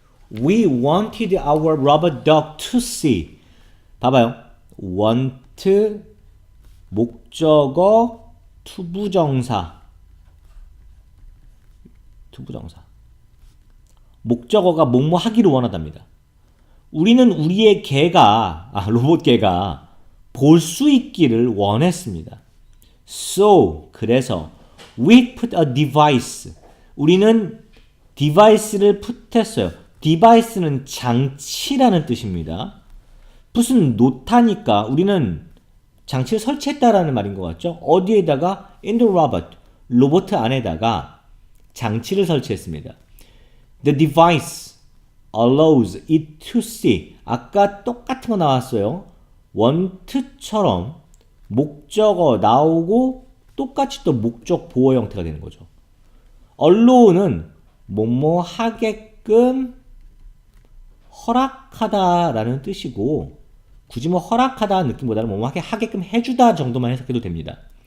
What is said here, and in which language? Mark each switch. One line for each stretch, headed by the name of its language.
English: We wanted our rubber duck to see.
Korean: 봐봐요. want 목적어 투부정사. 목적어가 뭐뭐 하기를 원하답니다. 우리는 우리의 로봇 개가 볼 수 있기를 원했습니다.
English: So,
Korean: 그래서
English: we put a device.
Korean: 우리는 device를 put했어요. device는 장치라는 뜻입니다. 무슨 놓다니까 우리는 장치를 설치했다라는 말인 것 같죠? 어디에다가?
English: in the robot.
Korean: 로봇 안에다가 장치를 설치했습니다.
English: The device allows it to see.
Korean: 아까 똑같은 거 나왔어요. want처럼 목적어 나오고 똑같이 또 목적 보어 형태가 되는 거죠. allow는 뭐뭐 하게끔 허락하다라는 뜻이고 굳이 뭐 허락하다는 느낌보다는 뭐뭐 하게끔 해주다 정도만 해석해도 됩니다.